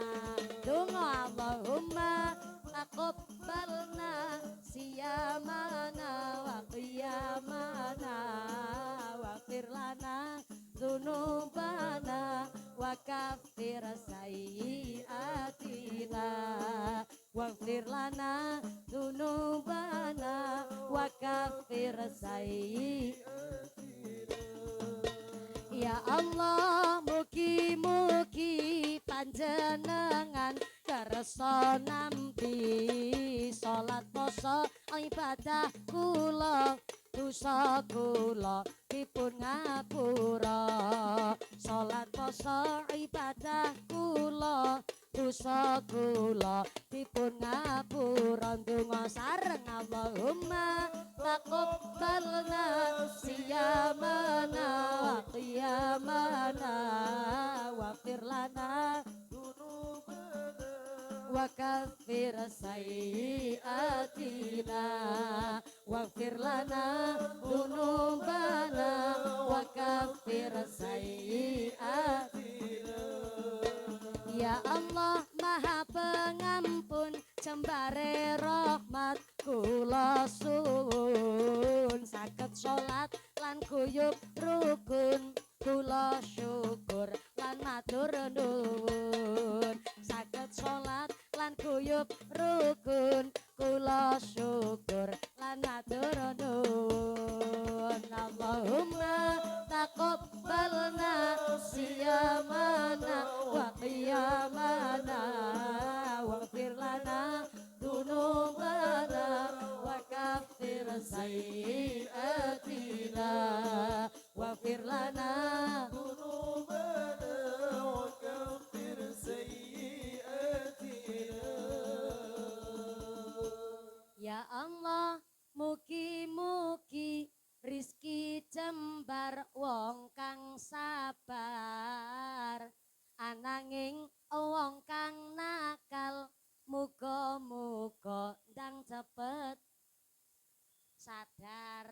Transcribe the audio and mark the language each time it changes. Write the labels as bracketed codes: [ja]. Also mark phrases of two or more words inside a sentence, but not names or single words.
[ar] Donga اللهم تقبلنا صيامنا وقيامنا واغفر لنا ذنوبنا وكفر سيئاتنا واغفر لنا ذنوبنا وكفر سيئاتنا. [jv] Ya Allah, mugi-mugi panjenengan kersa nampi salat poso ibadah kula dosa kula dipun ngapura. Salat poso ibadah kula dosa kula dipun ngapura. Ndonga sareng [ar] اللهم تقبلنا صيامنا وقيامنا واغفر لنا وكفر سيئاتنا واغفر لنا ذنوبنا وكفر سيئاتنا. [jv] Ya Allah Maha Pengampun jembare rahmat kula suwun saged salat lan guyub rukun kula syukur lan matur nuwun. Saged salat lan guyub rukun kula syukur lan matur nuwun. [ar] اللهم تقبلنا صيامنا وقيامنا واغفر لنا ذنوبنا وكفر سيئاتنا واغفر لنا ذنوبنا وكفر سيئاتنا. [jv] Ya Allah, mugi-mugi rizki jembar wong kang sabar, ananging wong kang nakal muga-muga ndang cepet sadar.